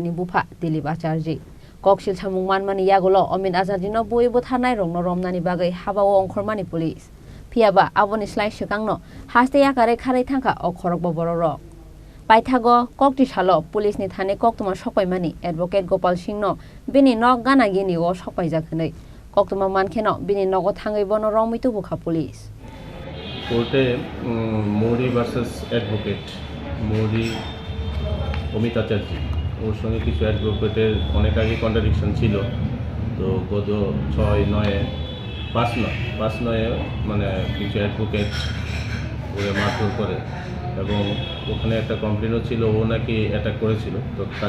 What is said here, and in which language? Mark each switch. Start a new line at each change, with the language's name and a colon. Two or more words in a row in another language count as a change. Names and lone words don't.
Kok Borok: ni Bupa Dilip Acharjee Koksil Chamung Manmani Yagulo Amit Acharjee no Buibu Thanai Rongno Romnani Bagai Habawo Ongkhormani Police Piaba Aboni Slai Shikangno Haste Yakare Khare Thangka o Khorokbo Bororo Paithago Kokti Shalo Police ni Thane Koktuma Shopaimani Advocate Gopal Singh no Bini Nog Gana Gini o Shopaijakhnei Koktuma Mankeno Bini Nogo Thangai Bono Romitu Bukha Police
Bangla: কোর্টে মুহুরি
English: versus advocate
Bangla: মুহুরি অমিত আচার্যী ওর সঙ্গে কিছু অ্যাডভোকেটের অনেক আগে কন্ট্রাডিকশন ছিল তো গত 5/9 মানে কিছু অ্যাডভোকেট ওরে মারধর করে এবং ওখানে একটা কমপ্লেনও ছিল ও নাকি অ্যাটাক করেছিল তো তার